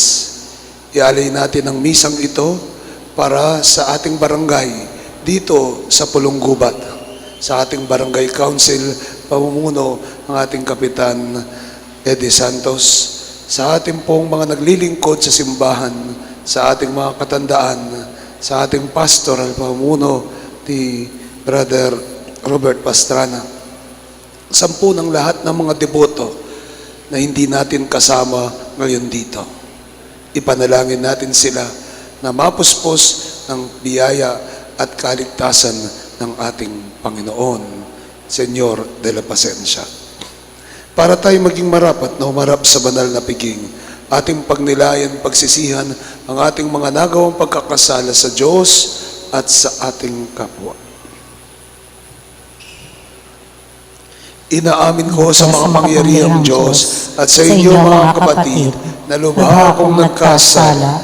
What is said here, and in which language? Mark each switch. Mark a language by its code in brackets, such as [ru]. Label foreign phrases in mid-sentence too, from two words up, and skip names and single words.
[tl] Ialay natin ang misang ito para sa ating barangay dito sa Pulong-Gubat, sa ating barangay council, pamumuno ng ating Kapitan Eddie Santos, sa ating pong mga naglilingkod sa simbahan, sa ating mga katandaan, sa ating pastoral pamumuno ni Brother Robert Pastrana, sampu ng lahat ng mga deboto na hindi natin kasama ngayon dito. Ipanalangin natin sila na mapuspos ng biyaya at kaligtasan ng ating Panginoon, Señor de la Pacencia. Para tayo maging marapat na humarap sa banal na piging, ating pagnilayan, pagsisihan ang ating mga nagawang pagkakasala sa Diyos at sa ating kapwa. Inaamin ko sa mga pangyarihang Diyos at sa inyo mga kapatid na lubha akong nagkasala